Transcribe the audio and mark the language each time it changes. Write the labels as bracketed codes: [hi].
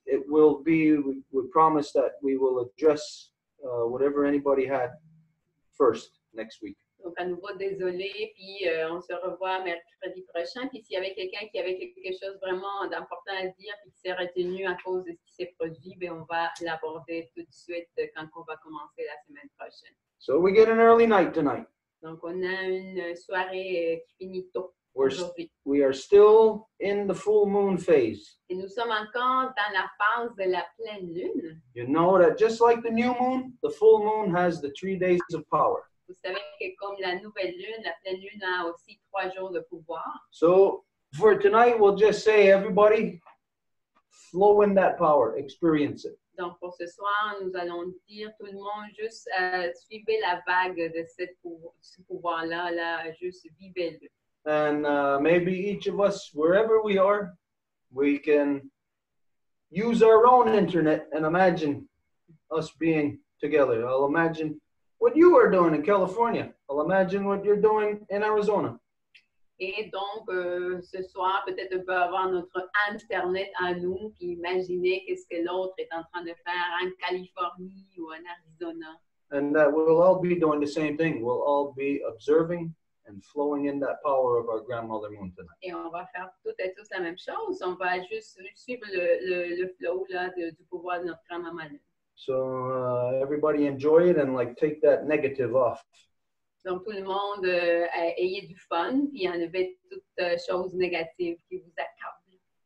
[en] It will be, we promise that we will address whatever anybody had first next week. [fr] Donc, à nouveau, désolé, puis on se revoit mercredi prochain. Puis s'il y avait quelqu'un qui avait quelque chose vraiment d'important à dire puis qui s'est retenu à cause de ce qui s'est produit, bien, on va l'aborder tout de suite quand on va commencer la semaine prochaine. [en] So we get an early night tonight. [fr] Donc, on a une soirée qui finit tôt aujourd'hui. [en] We are still in the full moon phase. [fr] Et nous sommes encore dans la phase de la pleine lune. [en] You know that just like the new moon, the full moon has the 3 days of power. [fr] Vous savez que comme la nouvelle lune, la pleine lune a aussi 3 jours de pouvoir. [en] So for tonight, we'll just say, everybody, flow in that power, experience it. [fr] Donc, pour ce soir, nous allons dire tout le monde juste suivez la vague de ce pouvoir-là, là, juste vivez-le. [en] And maybe each of us, wherever we are, we can use our own internet and imagine us being together. I'll imagine what you are doing in California. I'll imagine what you're doing in Arizona. [fr] Et donc, ce soir, peut-être on peut avoir notre Internet à nous, puis imaginer qu'est-ce que l'autre est en train de faire en Californie ou en Arizona. [en] And we'll all be doing the same thing. We'll all be observing and flowing in that power of our grandmother moon tonight. [fr] Et on va faire toutes et tous la même chose. On va juste suivre le flow là, du pouvoir de notre grand-maman. [en] So everybody enjoy it and like take that negative off. [fr] Donc, tout le monde, ayez du fun, puis enlevez toute chose négative qui vous accable.